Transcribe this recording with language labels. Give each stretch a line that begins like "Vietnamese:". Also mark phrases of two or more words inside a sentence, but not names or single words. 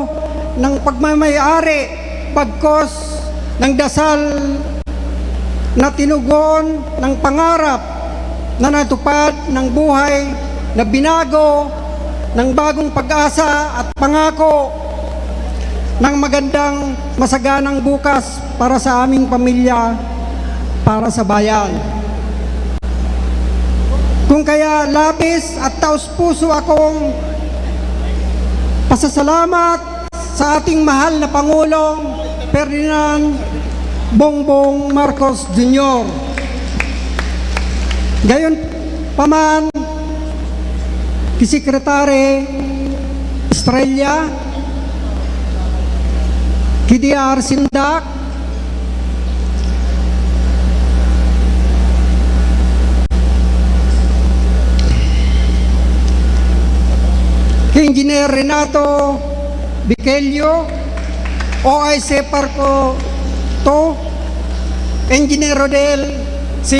Filipino: ng pagmamayari pagkos ng dasal na tinugon ng pangarap na natupad ng buhay na binago ng bagong pag-asa at pangako ng magandang masaganang bukas para sa aming pamilya, para sa bayan. Kung kaya labis at taos-puso akong pasasalamat sa ating mahal na Pangulong Ferdinand Bongbong Marcos Jr. Gayon paman, ki Secretary Estrella, ki DR Sindak, Engineer Renato Bikelio, OIC Parco To, Engineer Rodel C.